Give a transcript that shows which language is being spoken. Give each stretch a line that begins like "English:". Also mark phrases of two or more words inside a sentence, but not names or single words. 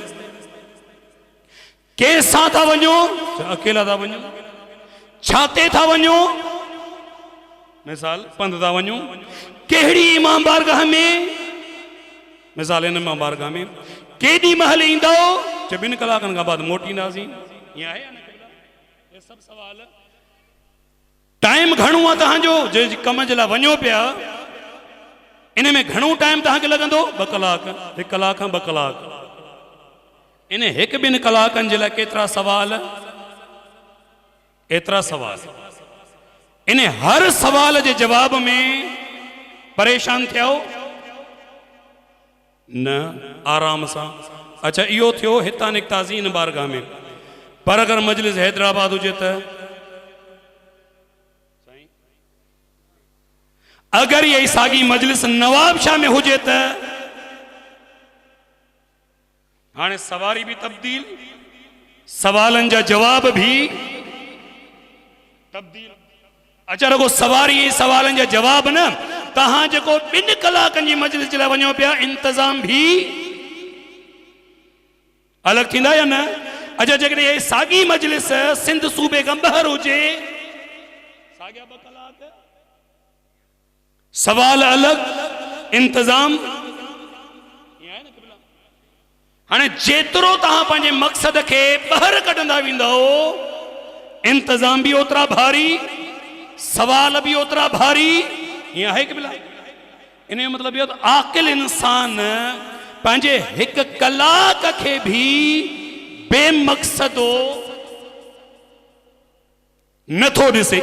Sindhi: कंहिंसां था वञो? चओ अकेला था वञो। छाते था वञो? मिसाल पंध था वञो। कहिड़ी इमाम बारगाह में? मिसाल इन इमाम बारगाह में। केॾी महिल ईंदो? चओ 2 कलाकनि खां बाद मोटींदासीं। ईअं आहे या न? ये सब सवाल। टाइम घणो आहे तव्हांजो जे कम जे लाइ वञो पिया, इन में घणो टाइम तव्हांखे लॻंदो? 2 कलाक। 1 कलाक खां 2 कलाक। इन 1-2 कलाकनि जे लाइ केतिरा सवाल? एतिरा सवाल। इन हर सवाल जे जवाब में परेशान थियो न, आराम सां। अच्छा इहो थियो हितां निकितासीं इन बारगाह में, पर अगर मजलिस हैदराबाद हुजे त? अगर ये सागी मजलिस नवाबशाह में हुजे त? हाणे सवारी भी तब्दील, सवालन जा जवाब भी तब्दील। अच्छा रगो सवारी सवालन जा जवाब न, तहां जेको 2 कलाकनि जी मजलिस जे लाइ वञो पिया, इंतजाम भी अलग थींदा या न? अच्छा जेकॾहिं ये सागी मजलिस सिंध सूबे खां ॿाहिर हुजे, साॻिया 2 कलाक, सवाल अलग, इंतजाम। हाणे जेतिरो तव्हां पंहिंजे मक़सद खे ॿाहिरि कढंदा वेंदो, इंतजाम भी ओतिरा भारी, सवाल भी ओतिरा भारी। ईअं आहे कि बिला? इन जो मतिलबु इहो त आकिल इंसान पंहिंजे 1 कलाक खे भी बेमक़सदो नथो ॾिसे।